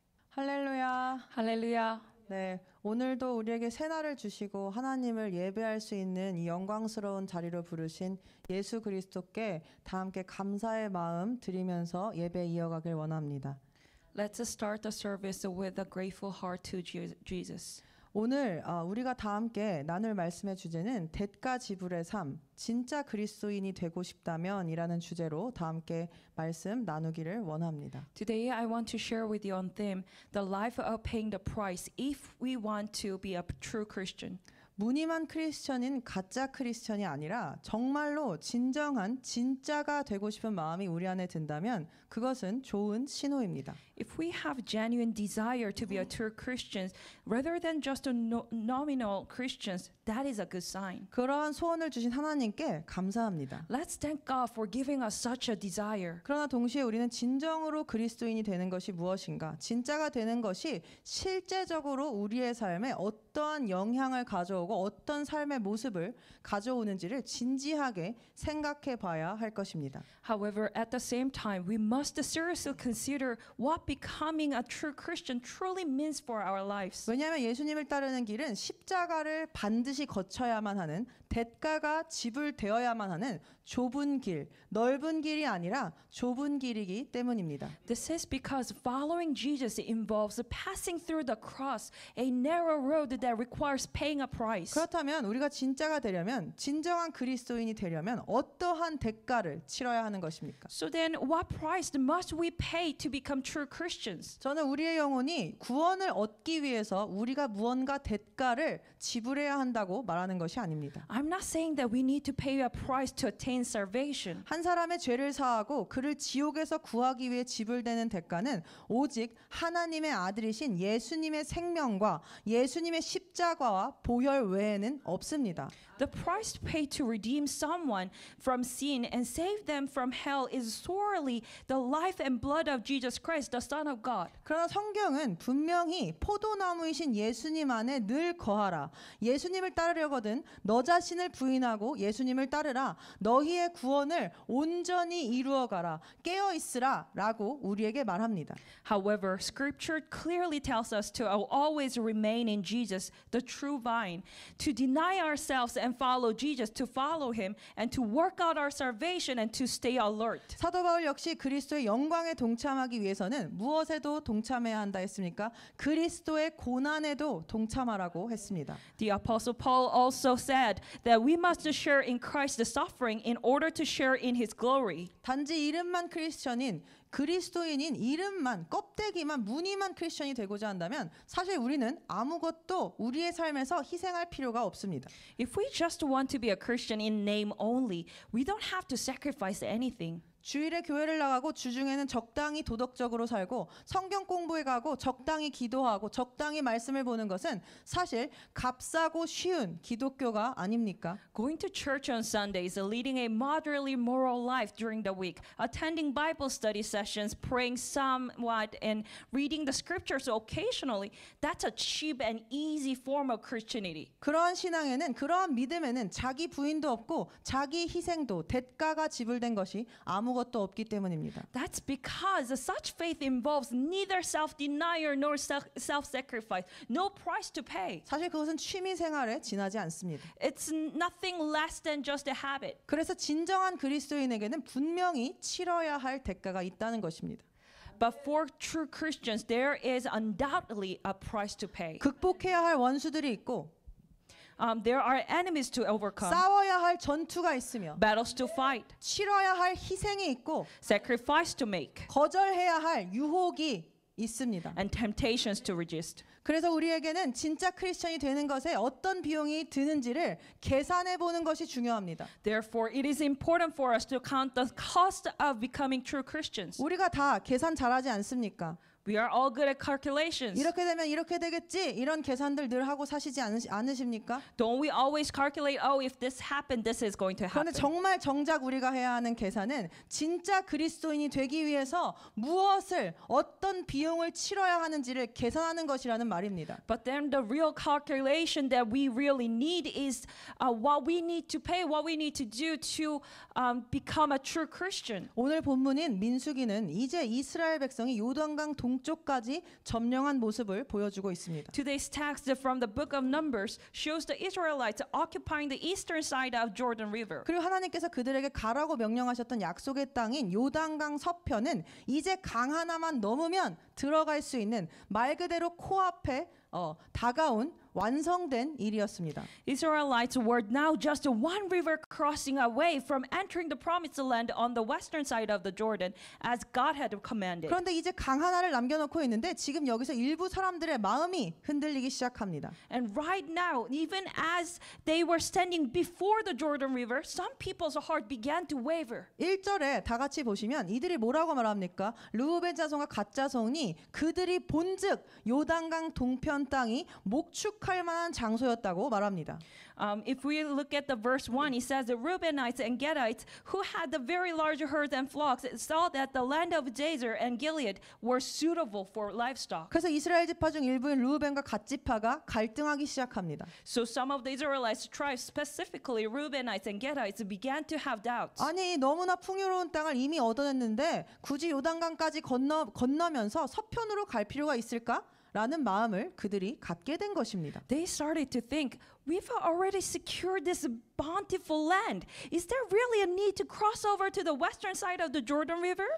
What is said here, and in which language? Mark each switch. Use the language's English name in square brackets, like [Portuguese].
[Korean] 할렐루야. 할렐루야. 네, 오늘도 우리에게 새날을 주시고 하나님을 예배할 수 있는 이 영광스러운 자리로 부르신 예수 그리스도께 다 함께 감사의 마음 드리면서 예배 이어가길 원합니다. [English] Let's start the service with a grateful heart to Jesus. [Korean] 오늘 우리가 다 함께 나눌 말씀의 주제는 대가 지불의 삶, 진짜 그리스도인이 되고 싶다면 이라는 주제로 다 함께 말씀 나누기를 원합니다. [English] Today I want to share with you on theme the life of paying the price if we want to be a true Christian. [Korean] 무늬만 크리스천인 가짜 크리스천이 아니라 정말로 진정한 진짜가 되고 싶은 마음이 우리 안에 든다면 그것은 좋은 신호입니다. [English] If we have genuine desire to be a true Christians rather than just a nominal Christians, that is a good sign. [Korean] 그러한 소원을 주신 하나님께 감사합니다. [English] Let's thank God for giving us such a desire. [Korean] 그러나 동시에 우리는 진정으로 그리스도인이 되는 것이 무엇인가? 진짜가 되는 것이 실제적으로 우리의 삶에 어떠한 영향을 가져오고 어떤 삶의 모습을 가져오는지를 진지하게 생각해 봐야 할 것입니다. [English] However, at the same time, we must seriously consider what becoming a true Christian truly means for our lives. [Korean] 왜냐하면 예수님을 따르는 길은 십자가를 반드시 거쳐야만 하는, 대가가 지불되어야만 하는 좁은 길, 넓은 길이 아니라 좁은 길이기 때문입니다. [English] This is because following Jesus involves passing through the cross, a narrow road that requires paying a price. [Korean] 그렇다면 우리가 진짜가 되려면, 진정한 그리스도인이 되려면 어떠한 대가를 치러야 하는 것입니까? [English] So then what price must we pay to become true Christians? [Korean] 저는 우리의 영혼이 구원을 얻기 위해서 우리가 무언가 대가를 지불해야 한다고 말하는 것이 아닙니다. [English] I'm not saying that we need to pay a price to attain salvation. [Korean] 한 사람의 죄를 사하고 그를 지옥에서 구하기 위해 지불되는 대가는 오직 하나님의 아들이신 예수님의 생명과 예수님의 십자가와 보혈 외에는 없습니다. [English] The price paid to redeem someone from sin and save them from hell is solely the life and blood of Jesus Christ, the Son of God. [Korean] 그러나 성경은 분명히 포도나무이신 예수님 안에 늘 거하라. 예수님을 따르려거든 너 자신을 부인하고 예수님을 따르라. 너희의 구원을 온전히 이루어가라. 깨어 있으라 라고 우리에게 말합니다. [English] However, Scripture clearly tells us to always remain in Jesus, the true vine, to deny ourselves and follow Jesus, to follow him, and to work out our salvation and to stay alert. [Korean] 사도 바울 역시 그리스도의 영광에 동참하기 위해서는 무엇에도 동참해야 한다 했습니까? 그리스도의 고난에도 동참하라고 했습니다. [English] The Apostle Paul also said that we must share in Christ's suffering in order to share in his glory. [Korean] 단지 이름만 크리스천인 그리스도인인 이름만 껍데기만 무늬만 크리스천이 되고자 한다면 사실 우리는 아무것도 우리의 삶에서 희생할 필요가 없습니다. [English] If we just want to be a Christian in name only, we don't have to sacrifice anything. [Korean] 주일에 교회를 나가고 주중에는 적당히 도덕적으로 살고 성경 공부에 가고 적당히 기도하고 적당히 말씀을 보는 것은 사실 값싸고 쉬운 기독교가 아닙니까? [English] Going to church on Sundays, leading a moderately moral life during the week, attending Bible study sessions, praying somewhat, and reading the scriptures occasionally, that's a cheap and easy form of Christianity. [Korean] 그러한 신앙에는 그러한 믿음에는 자기 부인도 없고 자기 희생도 대가가 지불된 것이 아무것도 없기 때문입니다. [English] That's because such faith involves neither self-denial nor self-sacrifice, no price to pay. [Korean] 사실 그것은 취미 생활에 지나지 않습니다. [English] It's nothing less than just a habit. [Korean] 그래서 진정한 그리스도인에게는 분명히 치러야 할 대가가 있다는 것입니다. [English] But for true Christians, there is undoubtedly a price to pay. [Korean] 극복해야 할 원수들이 있고 [English] There are enemies to overcome, [Korean] 싸워야 할 전투가 있으며 [English] battles to fight, [Korean] 치러야 할 희생이 있고 [English] sacrifice to make, [Korean] 거절해야 할 유혹이 있습니다. [English] and temptations to resist. [Korean] 그래서 우리에게는 진짜 크리스천이 되는 것에 어떤 비용이 드는지를 계산해 보는 것이 중요합니다. [English] Therefore, it is important for us to count the cost of becoming true Christians. [Korean] 우리가 다 계산 잘하지 않습니까? [English] We are all good at calculations. [Korean] 이렇게 되면 이렇게 되겠지 이런 계산들 늘 하고 사시지 않으십니까? [English] Don't we always calculate, oh, if this happened, this is going to [Korean] 그런데 [English] happen? [Korean] 정말 정작 우리가 해야 하는 계산은 진짜 그리스도인이 되기 위해서 무엇을 어떤 비용을 치러야 하는지를 계산하는 것이라는 말입니다. [English] But then the real calculation that we really need is what we need to pay, what we need to do to become a true Christian. [Korean] 오늘 본문인 민수기는 이제 이스라엘 백성이 요단강 동쪽까지 점령한 모습을 보여주고 있습니다. [English] Today's text from the book of Numbers shows the Israelites occupying the eastern side of Jordan River. [Korean] 그리고 하나님께서 그들에게 가라고 명령하셨던 약속의 땅인 요단강 서편은 이제 강 하나만 넘으면 들어갈 수 있는 말 그대로 코앞에 다가온 완성된 일이었습니다. [English] Israelites were now just one river crossing away from entering the promised land on the western side of the Jordan as God had commanded. [Korean] 그런데 이제 강 하나를 남겨놓고 있는데 지금 여기서 일부 사람들의 마음이 흔들리기 시작합니다. [English] And right now, even as they were standing before the Jordan River, some people's heart began to waver. [Korean] 1절에 다 같이 보시면 이들이 뭐라고 말합니까? 르우벤 자손과 갓 자손이 그들이 본즉 요단강 동편 땅이 목축할 만한 장소였다고 말합니다. [English] If we look at the verse 1, it says the Reubenites and Gadites who had the very large herds and flocks saw that the land of Jazer and Gilead were suitable for livestock. [Korean] 그래서 이스라엘 지파 중 일부인 르우벤과 갓 지파가 갈등하기 시작합니다. [English] So some of the Israelites tribes, specifically Reubenites and Gadites, began to have doubts. [Korean] 아니 너무나 풍요로운 땅을 이미 얻어냈는데 굳이 요단강까지 건너면서 서편으로 갈 필요가 있을까? 라는 마음을 그들이 갖게 된 것입니다. [English] They started to think, we've already secured this bountiful land. Is there really a need to cross over to the western side of the Jordan River?